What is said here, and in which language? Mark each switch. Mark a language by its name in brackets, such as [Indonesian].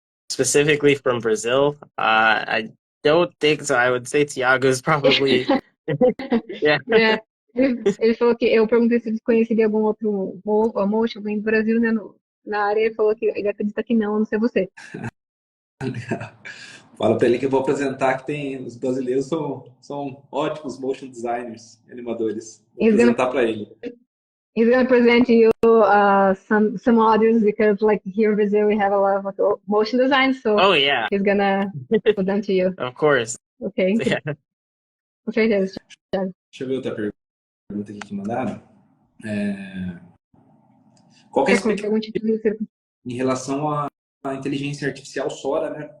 [English] Specifically from Brazil, I don't think so. I would say Tiago is probably yeah. Yeah. [Portuguese] Ele falou que eu perguntei se ele conheceria algum outro motion alguém do Brasil, né, na área. Ele falou que ele acredita que não, a não ser você. Fala para ele que eu vou apresentar que os brasileiros são ótimos motion designers, animadores. Vou apresentar para ele. [English] He's gonna present you some others because like here in Brazil we have a lot of motion design, so Oh yeah, he's gonna put them to you. of course. Ok, Yeah. [Portuguese] com certeza. Deixa eu ver outra pergunta aqui que mandaram. Qual que é a expectativa em relação à inteligência artificial Sora, né?